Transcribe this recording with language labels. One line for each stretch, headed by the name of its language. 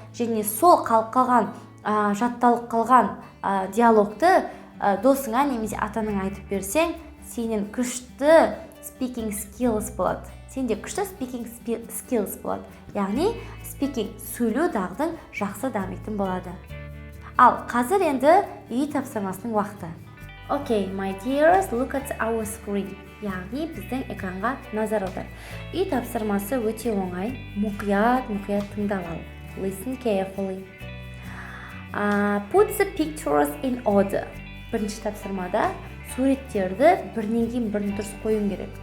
Kazakh: Және сол қалып қалған, жатталып қалған диалогты досыңа немесе атаңа айтып берсең, сенің күшті
English: speaking skills
Kazakh: болады. Сенде күшті
English: speaking skills
Kazakh: болады. Яғни speaking сөйлеу дағдың жақсы дамитын болады. Ал қазір енді үй тапсырмасының уақыты.
English: Okay, my dears, look at our screen.
Kazakh: Яғни біздің экранға назар аудар. Үй тапсырмасы өте оңай. Мұқият тыңдап ал.
English: Listen carefully. Put the pictures in order.
Kazakh: Бірінші тапсырмада суреттерді бірінен кейін бірін дұрыс қоюың керек.